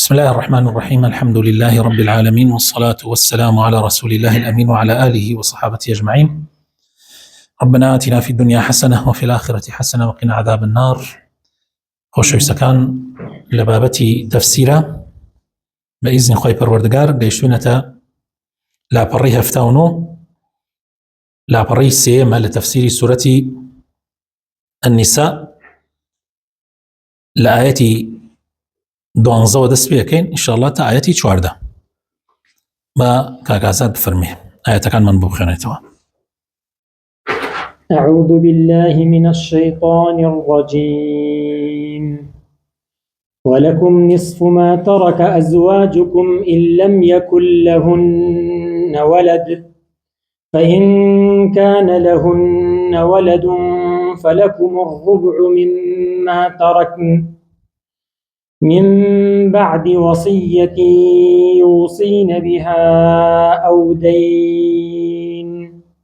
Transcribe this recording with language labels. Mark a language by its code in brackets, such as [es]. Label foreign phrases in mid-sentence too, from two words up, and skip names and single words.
[ar] بسم الله الرحمن الرحيم. الحمد لله رب العالمين، والصلاة والسلام على رسول الله الأمين وعلى آله وصحابته أجمعين. ربنا آتنا في الدنيا حسنة وفي الآخرة حسنة وقنا عذاب النار. [ckb] خۆشەویستەکان لە بابەتی تەفسیرە بە ئیزنی خۆی پەروەردگار گەیشتوونەتە لاپەڕی 79 لاپەڕی سێمە لە تەفسیری سورەتی النساء لە ئاەتی 12 دەست پێکەین ئینشاءالله تا ئاەتی 14 بە کاکازاد بفەرمێ ئاەتەکان من بۆ بخوێنێتەوە. [ar] أعوذ بالله من الشيطان الرجيم ولكم نصف ما ترك أزواجكم إن لم يكن لهن ولد فإن كان لهن ولد فلكم الربع مما تركن من بعد وصية يوصين بها أو دين